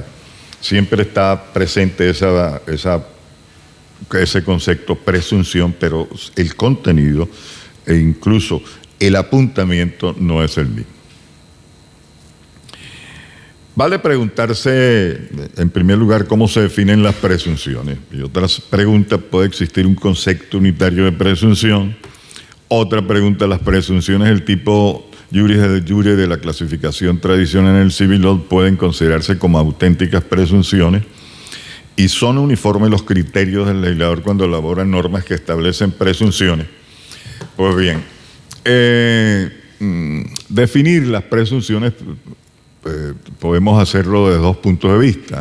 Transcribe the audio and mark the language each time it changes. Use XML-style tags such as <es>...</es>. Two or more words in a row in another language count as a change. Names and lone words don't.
<es>Siempre está presente ese concepto presunción, pero el contenido e incluso el apuntamiento no es el mismo. Vale preguntarse, en primer lugar, cómo se definen las presunciones. Y otra pregunta, ¿puede existir un concepto unitario de presunción? Otra pregunta, ¿las presunciones del tipo</es> <la>juris et jure</la> <es>de la clasificación tradicional en el</es> <en>civil law</en> <es>pueden considerarse como auténticas presunciones? ¿Y son uniformes los criterios del legislador cuando elabora normas que establecen presunciones? Pues bien, definir las presunciones podemos hacerlo desde dos puntos de vista.</es>